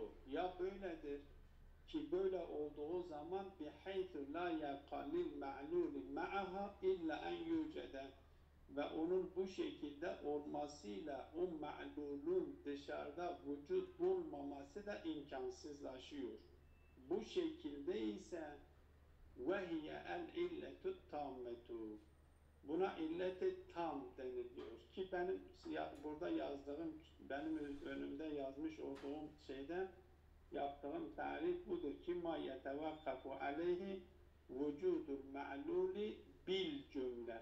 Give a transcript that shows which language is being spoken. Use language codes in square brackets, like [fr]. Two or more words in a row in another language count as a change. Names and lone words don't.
[tr] Ya böyledir ki böyle olduğu zaman [ar] بحيث لا يقال المعلول معها إلا أن يوجد [tr] ve onun bu şekilde olmasıyla o ma'lulun dışarıda vücut bulmaması da imkansızlaşıyor. Bu şekilde ise [ar] وَهِيَ الْاِلَّةُ التَّامَّةُ [tr] buna illet-i tam deniliyor ki benim burada yazdığım, benim önümde yazmış olduğum şeyde yaptığım tarif budur ki [ar] ما يتوقف عليه وجود المعلول بالجملة.